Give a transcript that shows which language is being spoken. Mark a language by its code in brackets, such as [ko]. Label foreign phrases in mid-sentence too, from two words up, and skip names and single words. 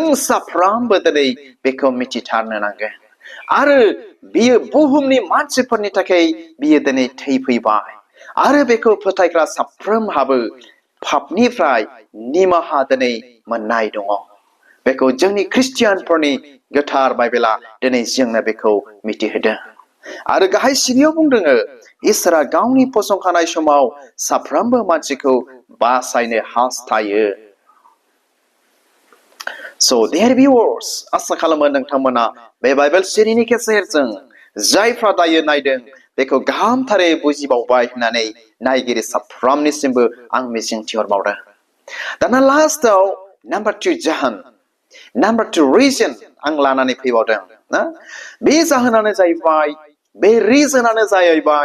[brx] साफ्रोमबो दिनै बेखौ मिथिथारनो नांगोन आरो बियो बुहुमनि मानसिफोरनि थाखाय बियो दिनै थैफैबाय आरो बेखौ फोथायग्रा साफ्रोमहाबो पापनिफ्राय निमाहा दिनै मोननाय दङ बेखौ जोंनि ख्रिस्टियानफोरनि गोथार बाइबेला दिनै जोंनो बेखौ मिथिहोदों आरो गाहाय सिरियाव बुंदों इसोरा गावनि फसंखानाय समाव साफ्रोमबो मानसिखौ बासायनो हास्थायो [en] So dear viewers [brx] आसा खालामो नोंथांमोना बे बाइबेल सिरिनि गेजेरजों जायफ्रा दायो नायदों बेखौ गाहामथारै बुजिबावबाय होननानै नायगिरि साफ्रोमनिसिमबो आं मिजिंथिहरबावदों दाना लास्टआव नाम्बार 2 जाहोन नाम्बार 2 रिजन आं लानानै फैबावदों ना बे जाहोनानो जाहैबाय बे रिजनानो जाहैबाय